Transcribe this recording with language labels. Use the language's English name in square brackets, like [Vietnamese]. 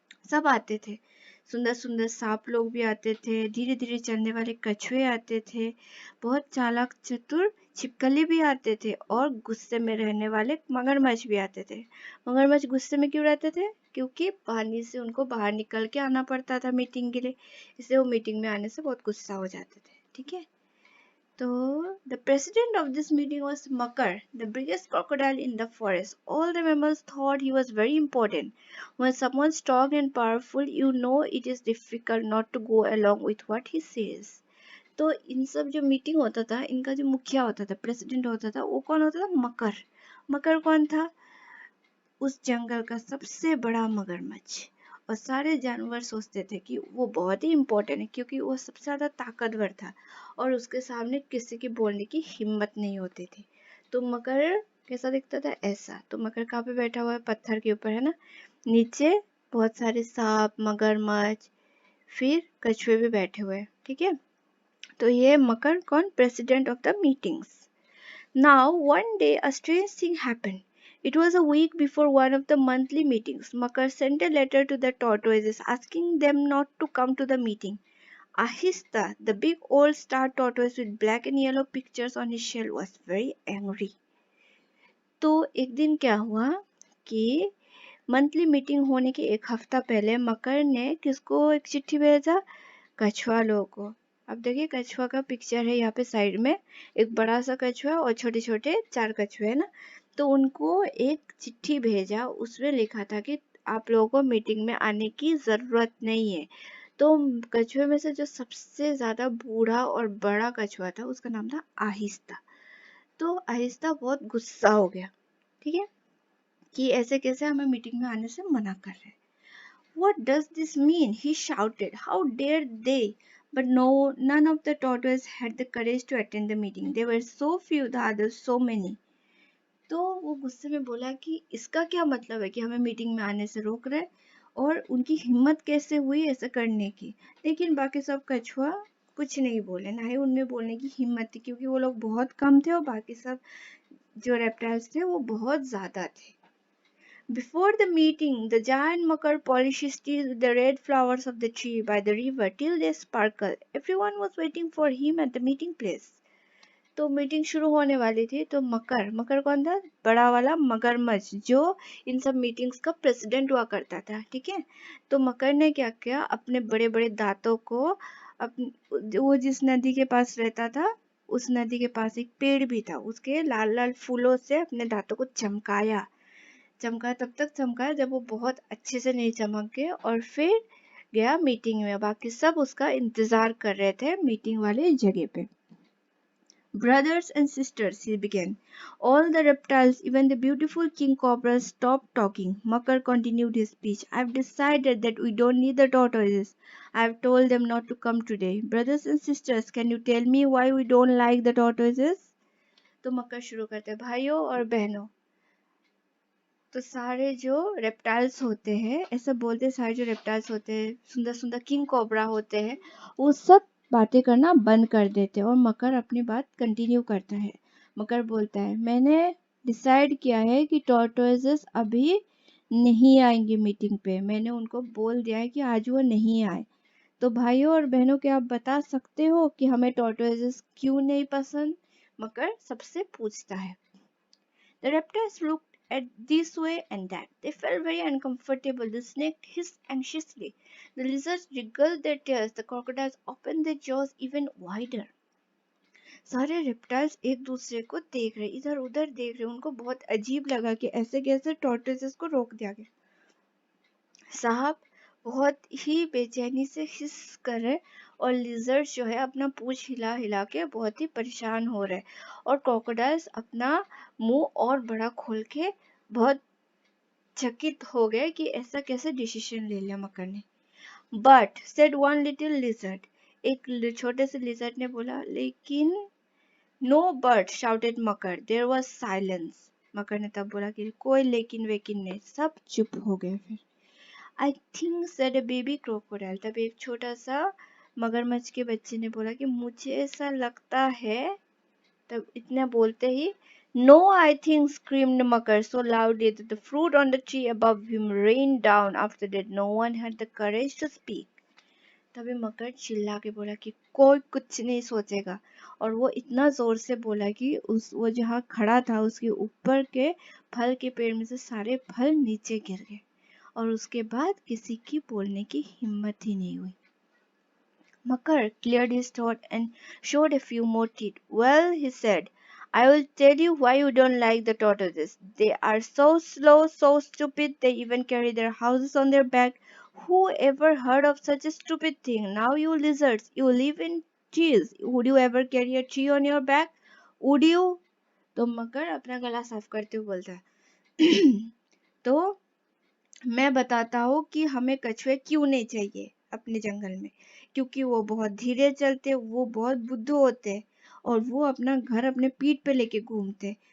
[Hindi] सब आते थे, सुंदर सुंदर सांप लोग भी आते थे, धीरे धीरे चलने वाले कछुए आते थे, बहुत चालाक चतुर छिपकली भी आते थे, और गुस्से में रहने वाले मगरमच्छ भी आते थे। मगरमच्छ गुस्से में क्यों रहते थे? क्योंकि पानी से उनको बाहर निकल के आना पड़ता था मीटिंग के लिए, इसलिए वो मीटिंग में आने से बहुत गुस्सा हो जाते थे। ठीक है। [English] So, the president of this meeting was Makar, the biggest crocodile in the forest. All the members thought he was very important. When someone strong and powerful, you know it is difficult not to go along with what he says. [Hindi] तो इन सब जो meeting होता था, इनका जो मुखिया होता था, प्रेसिडेंट होता था, वो कौन होता था? मकर। मकर कौन था? उस जंगल का सबसे बड़ा मगरमच्छ। और सारे जानवर सोचते थे कि वो बहुत ही इम्पोर्टेंट है क्योंकि वो सबसे ज़्यादा ताकतवर था और उसके सामने किसी की बोलने की हिम्मत नहीं होती थी। तो मगर कैसा दिखता था? ऐसा। तो मगर कहाँ पे बैठा हुआ है? पत्थर के ऊपर, है ना। नीचे बहुत सारे सांप, मगरमच्छ, फिर कछुए भी बैठे हुए हैं, ठीक है। तो ये मकर कौन? [English] President of the meetings. Now, one day, a strange thing happened. It was a week before one of the monthly meetings. Makar sent a letter to the tortoises asking them not to come to the meeting. Ahista, the big old star tortoise with black and yellow pictures on his shell, was very angry. [Hindi] तो एक दिन क्या हुआ कि monthly meeting होने के एक हफ्ता पहले मकर ने किसको एक चिट्ठी भेजा? कछुआ लोगों को। अब देखिए कछुआ का पिक्चर है यहाँ पे साइड में, एक बड़ा सा कछुआ और छोटे छोटे 4 कछुए, है ना। तो उनको एक चिट्ठी भेजा, उसमें लिखा था कि आप लोगों को मीटिंग में आने की जरूरत नहीं है। तो कछुए में से जो सबसे ज्यादा बूढ़ा और बड़ा कछुआ था उसका नाम था आहिस्ता। तो आहिस्ता बहुत गुस्सा हो गया, ठीक है, कि ऐसे कैसे हमें मीटिंग में आने से मना कर रहे हैं। [English] What does this mean? He shouted. How dare they? But no, none of the tortoises had the courage to attend the meeting. They were so few, the others so many. [Hindi] तो वो गुस्से में बोला कि इसका क्या मतलब है कि हमें मीटिंग में आने से रोक रहे, और उनकी हिम्मत कैसे हुई ऐसा करने की। लेकिन बाकी सब कछुआ कुछ नहीं बोले, ना ही उनमें बोलने की हिम्मत थी क्योंकि वो लोग बहुत कम थे और बाकी सब जो रेप्टाइल्स थे वो बहुत ज्यादा थे। [English] Before the meeting, the giant Makar polishes teeth with the red flowers of the tree by the river till they sparkle. Everyone was waiting for him at the meeting place. [Hindi] तो meeting शुरू होने वाली थी तो मकर, मकर कौन था? बड़ा वाला मगरमच्छ जो इन सब मीटिंग्स का प्रेसिडेंट हुआ करता था, ठीक है। तो मकर ने क्या किया? अपने बड़े बड़े दांतों को वो जिस नदी के पास रहता था उस नदी के पास एक पेड़ भी था, उसके लाल लाल फूलों से अपने दांतों को चमकाया। चमका तब तक चमका जब वो बहुत अच्छे से नहीं चमक गए, और फिर गया मीटिंग में। बाकी सब उसका इंतजार कर रहे थे मीटिंग वाले जगह पे। [English] Brothers and sisters, he began. All the reptiles, even the beautiful king cobras, stopped talking. Makar continued his speech. I've decided that we don't need the tortoises. I've told them not to come today. Brothers and sisters, can you tell me why we don't like the tortoises? [Hindi] तो मकर शुरू करते हैं, भाइयों और बहनों। तो सारे जो रेप्टाइल्स होते हैं, ऐसा बोलते हैं, सारे जो रेप्टाइल्स होते हैं, सुंदर सुंदर किंग कोबरा होते हैं, वो सब बातें करना बंद कर देते हैं और मकर अपनी बात कंटिन्यू करता है। मकर बोलता है, मैंने डिसाइड किया है कि टॉर्टोइजेस अभी नहीं आएंगे मीटिंग पे। मैंने उनको बोल दिया है कि आज वो नहीं आए। तो भाइयों और बहनों, क्या आप बता सकते हो कि हमें टॉर्टोइजेस क्यों नहीं पसंद? मकर सबसे पूछता है। [English] The reptiles looked at this way and that. They felt very uncomfortable. The snake hissed anxiously. The lizards wriggled their tails. The crocodiles opened their jaws even wider. [Hindi] सारे रेप्टाइल्स एक दूसरे को देख रहे, इधर उधर देख रहे। उनको बहुत अजीब लगा कि ऐसे कैसे टॉर्टोइजेस को रोक दिया गया। साहब बहुत ही बेचैनी से हिस कर रहे, और लिजर्ड जो है अपना पूंछ हिला हिला के बहुत ही परेशान हो रहे, और क्रोकोडाइल्स अपना मुंह और बड़ा खोल के बहुत चकित हो गए कि ऐसा कैसे डिसीजन ले लिया मकर ने। [English] but said one little lizard, [Hindi] एक छोटे से लिजर्ड ने बोला, लेकिन [English] No but shouted Makar. There was silence. [Hindi] मकर ने तब बोला कि कोई लेकिन वेकिन नहीं, सब चुप हो गए। फिर [English] I think said a baby crocodile, [Hindi] तब एक छोटा सा मगरमच्छ के बच्चे ने बोला कि मुझे ऐसा लगता है। तब इतना बोलते ही [English] No I think screamed Makar so loudly that the fruit on the tree above him rained down. After that no one had the courage to speak. [Hindi] तभी मकर चिल्ला के बोला कि कोई कुछ नहीं सोचेगा, और वो इतना जोर से बोला कि वो जहाँ खड़ा था उसके ऊपर के फल के पेड़ में से सारे फल नीचे गिर गए, और उसके बाद किसी की बोलने की हिम्मत ही नहीं हुई। [English] Makar cleared his throat and showed a few more teeth. Well, he said, I will tell you why you don't like the tortoises. They are so slow, so stupid, they even carry their houses on their back. Who ever heard of such a stupid thing? Now, you lizards, you live in trees. Would you ever carry a tree on your back? Would you? [Hindi] तो मकर अपना गला साफ करते हुए बोलता है तो मैं बताता हूँ कि हमें कछुए क्यों नहीं चाहिए अपने जंगल में, क्योंकि वो बहुत धीरे चलते, वो बहुत बुद्धू होते और वो अपना घर अपने पीठ पे लेके घूमते।